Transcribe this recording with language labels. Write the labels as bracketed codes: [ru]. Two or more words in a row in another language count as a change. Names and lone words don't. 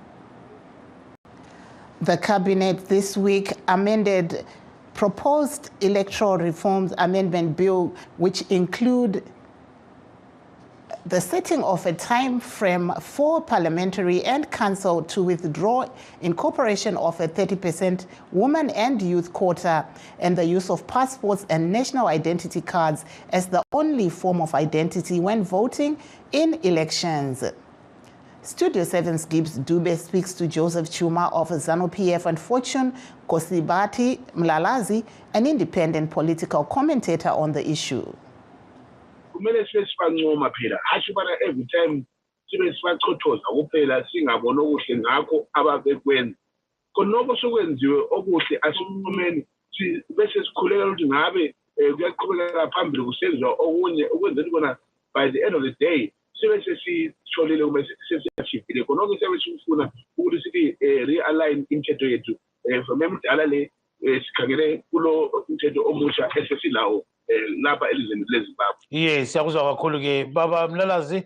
[en] The cabinet this week amended proposed electoral reforms amendment bill, which include the setting of a time frame for parliamentary and council to withdraw incorporation of a 30% women and youth quota and the use of passports and national identity cards as the only form of identity when voting in elections. Studio 7's Gibbs Dube speaks to Joseph Chuma of ZANU-PF and Fortune Kosibati Mlalazi, an independent political commentator on the issue. [nd] Kumele sibe sibancoma phela asho bana [en] every time [nd] sibe sibachothoza kuphela singabona okuhle ngakho ababekwenza konoko sokwenziwe okuhle asiphumeni bese sikhulela ukuthi ngabe kuyaqhubeka phambili kusenziwa okunye ukwenzela bona [en] by the end of the day [nd] sibe sesitholile kube sesiyachifile konoko sibe sifuna ukuthi sithi realign imithetho yethu from emdala le sikhangele kulo umthetho omusha esesilawo lapha elizweni leZimbabwe. Yes, siyakuzwa kakhulu ke baba Mlalazi.